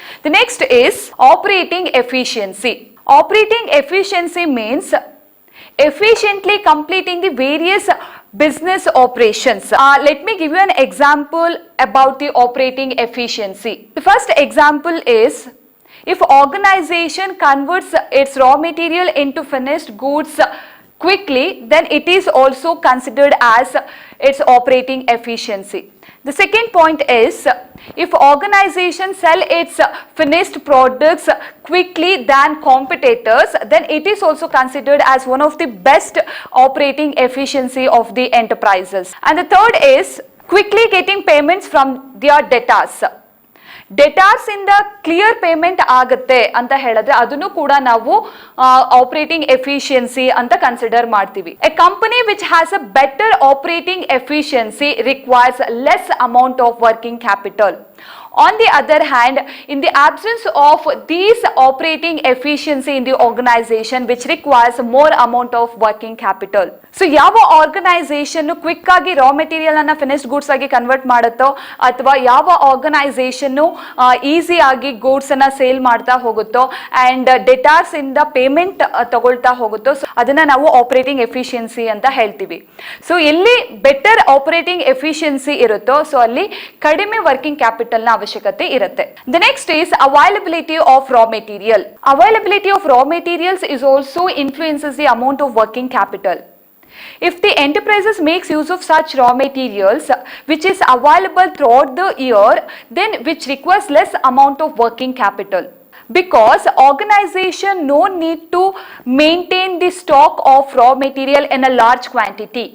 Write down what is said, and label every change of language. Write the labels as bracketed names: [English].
[English] The next is operating efficiency. Operating efficiency means efficiently completing the various business operations. Let me give you an example about the operating efficiency. The first example is, if organization converts its raw material into finished goods quickly, then it is also considered as its operating efficiency. The second point is, if organization sell its finished products quickly than competitors, then it is also considered as one of the best operating efficiency of the enterprises. And the third is quickly getting payments from their debtors. [Kannada] ಡೆಟಾರ್ಸ್ ಇಂದ clear payment ಆಗುತ್ತೆ ಅಂತ ಹೇಳಿದ್ರೆ ಅದನ್ನು ಕೂಡ ನಾವು operating efficiency ಅಂತ consider ಮಾಡ್ತೀವಿ. [English] A company which has a better operating efficiency requires less amount of working capital. On the other hand, in the absence of these operating efficiency in the organization which requires more amount of working capital. [Kannada] So ಯಾವ organisation quick ಆಗಿ raw material ಅನ್ನ finished goods ಆಗಿ convert ಮಾಡುತ್ತೋ ಅಥವಾ ಯಾವ organisation easy ಆಗಿ goods ಅನ್ನ sale ಮಾಡ್ತಾ ಹೋಗುತ್ತೋ ಅಂಡ್ ಡೆಟಾರ್ಸ್ ಇಂದ ಪೇಮೆಂಟ್ ತಗೊಳ್ತಾ ಹೋಗುತ್ತೋ, ಅದನ್ನ ನಾವು ಆಪರೇಟಿಂಗ್ ಎಫಿಷಿಯನ್ಸಿ ಅಂತ ಹೇಳ್ತೀವಿ. ಸೊ ಎಲ್ಲಿ ಬೆಟರ್ ಆಪರೇಟಿಂಗ್ ಎಫಿಷಿಯನ್ಸಿ ಇರುತ್ತೋ ಸೊ ಅಲ್ಲಿ ಕಡಿಮೆ ವರ್ಕಿಂಗ್ ಕ್ಯಾಪಿಟಲ್ ನ ಅವಶ್ಯಕತೆ ಇರುತ್ತೆ. [English] The next is availability of raw material. Availability of raw materials is also influences the amount of working capital. If the enterprises makes use of such raw materials which is available throughout the year, then which requires less amount of working capital, because organization no need to maintain the stock of raw material in a large quantity.